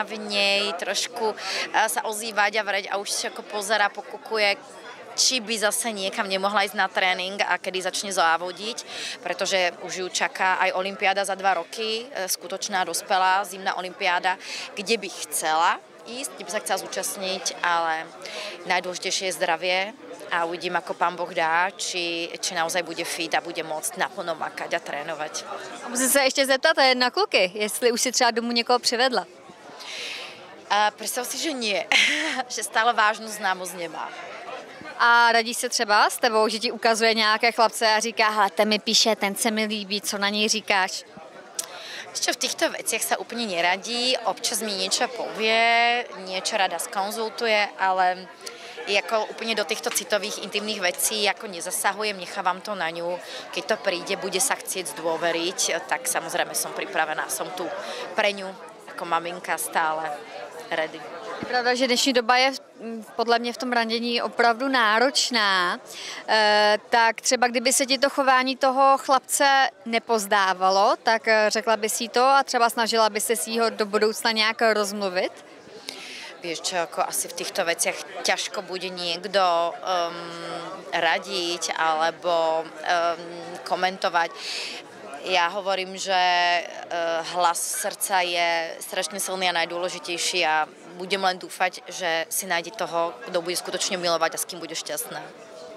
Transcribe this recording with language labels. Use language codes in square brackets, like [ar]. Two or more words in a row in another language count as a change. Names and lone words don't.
[sk] v nej trošku sa ozývať a vreť a už sa ako pozerá, pokukuje, či by zase niekam nemohla ísť na tréning a kedy začne závodiť, pretože už ju čaká aj olympiáda za 2 roky, skutočná dospelá zimná olympiáda, kde by chcela ísť, kde by sa chcela zúčastniť, ale najdôležitejšie je zdravie a uvidím, ako pán Boh dá, či naozaj bude fit a bude môcť naplno makať a trénovať. [cs] A musím se ještě zeptat na kluky, jestli už si třeba domů někoho přivedla. [sk] Predstav si, že nie, že stále vážnu známosť nemá. [cs] A radí se třeba s tebou, že ti ukazuje nějaké chlapce a říká, hele, ten mi píše, ten se mi líbí, co na něj říkáš? [sk] Ešte v týchto veciach sa úplne neradí, občas mi niečo povie, niečo rada skonzultuje, ale ako úplne do týchto citových, intimných vecí ako nezasahujem, nechávam to na ňu. Keď to príde, bude sa chcieť zdôveriť, tak samozrejme som pripravená, som tu pre ňu ako maminka stále ready. [cs] Je pravda, že dnešní doba je podle mě v tom randění opravdu náročná, tak třeba kdyby se ti to chování toho chlapce nepozdávalo, tak řekla by si to a třeba snažila by se si ho do budoucna nějak rozmluvit? [sk] Vieš čo, ako asi v týchto veciach ťažko bude niekto radiť alebo komentovať. Ja hovorím, že hlas srdca je strašne silný a najdôležitejší a budem len dúfať, že si nájde toho, kto bude skutočne milovať a s kým bude šťastná.